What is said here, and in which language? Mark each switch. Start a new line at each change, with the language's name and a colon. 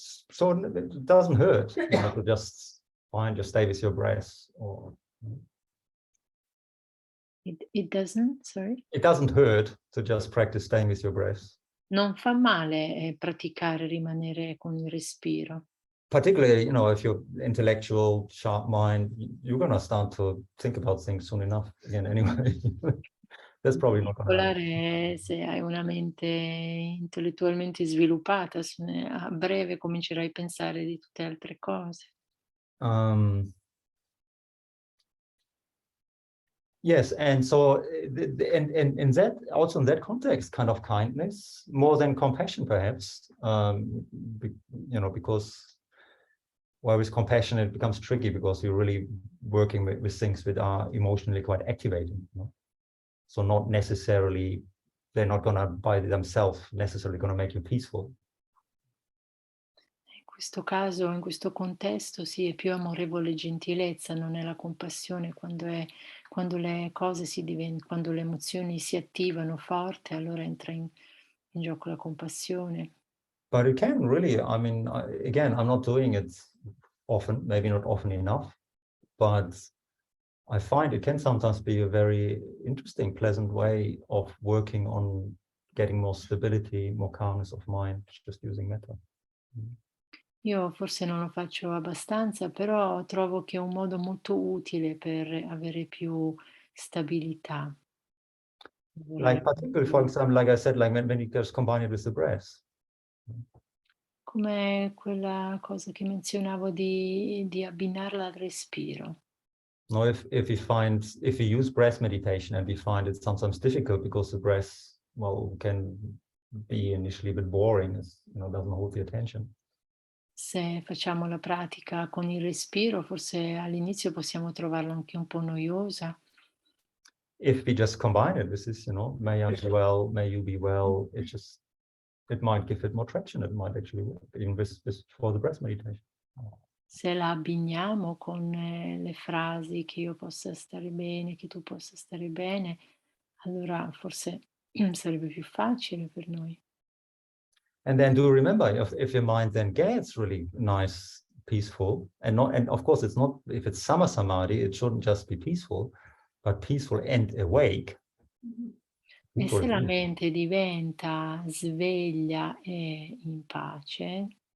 English: So it doesn't hurt, you know, to just stay with your breath, or It doesn't, sorry? it doesn't hurt to just practice staying with your breath.
Italian: Non fa male praticare, rimanere con il respiro.
English: Particularly, you know, if you're intellectual, sharp mind, you're going to start to think about things soon enough again anyway. That's probably not going to happen.
Italian: In particolare se hai una mente intellettualmente sviluppata, a breve comincerai a pensare di tutte altre cose.
English: Yes, and so in that, also in that context, kind of kindness, more than compassion, perhaps, you know, because well, with compassion it becomes tricky because you're really working with things that are emotionally quite activating. You know? So not necessarily, they're not going to by themselves necessarily going to make you peaceful.
Italian: In questo caso, in questo contesto, sì, è più amorevole gentilezza, non è la compassione. Quando le cose quando le emozioni si attivano forte, allora entra in gioco la compassione.
English: But it can really, I mean, again, I'm not doing it often, maybe not often enough, but I find it can sometimes be a very interesting, pleasant way of working on getting more stability, more calmness of mind, just using metta.
Italian: Io forse non lo faccio abbastanza, però trovo che è un modo molto utile per avere più stabilità.
English: Like particularly, for example, like I said, like when you just combine it with the breath.
Italian: Come quella cosa che menzionavo di abbinarla al respiro.
English: No, if we use breath meditation and we find it sometimes difficult because the breath, well, can be initially a bit boring, you know, doesn't hold the attention.
Italian: Se facciamo la pratica con il respiro, forse all'inizio possiamo trovarla anche un po' noiosa.
English: If we just combine it with this, you know, may I be well, may you be well, it might give it more traction. It might actually work, even with for the breath meditation.
Italian: Se la abbiniamo con le frasi che io possa stare bene, che tu possa stare bene, allora forse sarebbe più facile per noi.
English: And then do remember, if your mind then gets really nice, peaceful, and of course it's not, if it's sama samadhi, it shouldn't just be peaceful, but peaceful and awake.
Italian: E se la mente diventa sveglia e in pace,